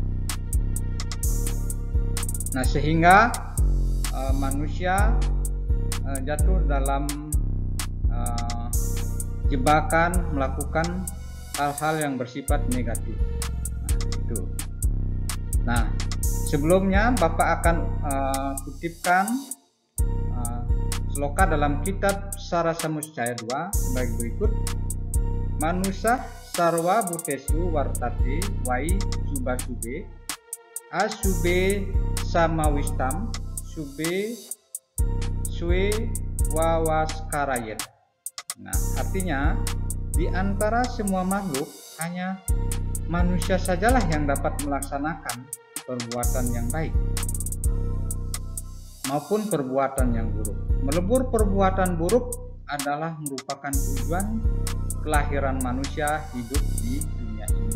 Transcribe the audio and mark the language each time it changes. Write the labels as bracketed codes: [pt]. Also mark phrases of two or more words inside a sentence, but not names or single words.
[id] Nah, sehingga manusia jatuh dalam jebakan melakukan hal-hal yang bersifat negatif. Nah, sebelumnya Bapak akan kutipkan sloka dalam kitab Sarasamuscaya 2 sebagai berikut. [sa] Manusa sarwa butesu wartate wai subasube asube samawistam sube sue wawaskarayet. [id] Nah, artinya di antara semua makhluk hanya manusia sajalah yang dapat melaksanakan perbuatan yang baik maupun perbuatan yang buruk. Melebur perbuatan buruk adalah merupakan tujuan kelahiran manusia hidup di dunia ini.